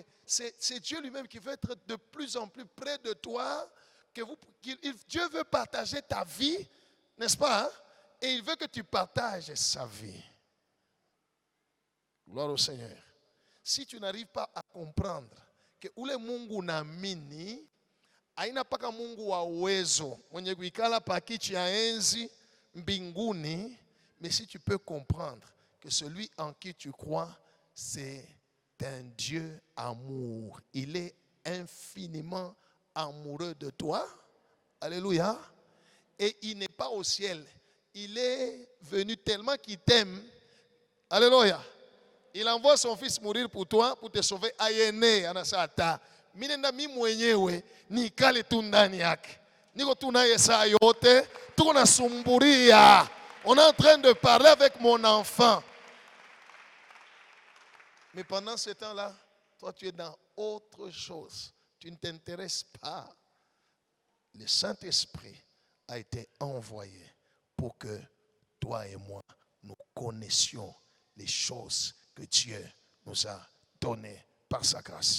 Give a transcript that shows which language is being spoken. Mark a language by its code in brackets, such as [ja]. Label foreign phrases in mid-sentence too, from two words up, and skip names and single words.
[fr] C'est Dieu lui-même qui veut être de plus en plus près de toi. Dieu veut partager ta vie, n'est-ce pas? Hein? Et il veut que tu partages sa vie. Gloire au Seigneur. Si tu n'arrives pas à comprendre que [sw] ule Mungu naamini haina paka Mungu wa uwezo mwenye kuikala pa kiti ya enzi mbinguni, [fr] mais si tu peux comprendre que celui en qui tu crois, c'est un Dieu amour. Il est infiniment amoureux de toi. Alléluia. Et il n'est pas au ciel. Il est venu tellement qu'il t'aime. Alléluia. Il envoie son fils mourir pour toi, pour te sauver. [sw] Ayene anasata. Minenda mi mwenyewe ni kale tu ndani yake. Niko tunaye saa yote, tuko nasumburia. [fr] On est en train de parler avec mon enfant. Mais pendant ce temps-là, toi tu es dans autre chose. Tu ne t'intéresses pas. Le Saint-Esprit a été envoyé pour que toi et moi, nous connaissions les choses que Dieu nous a données par sa grâce.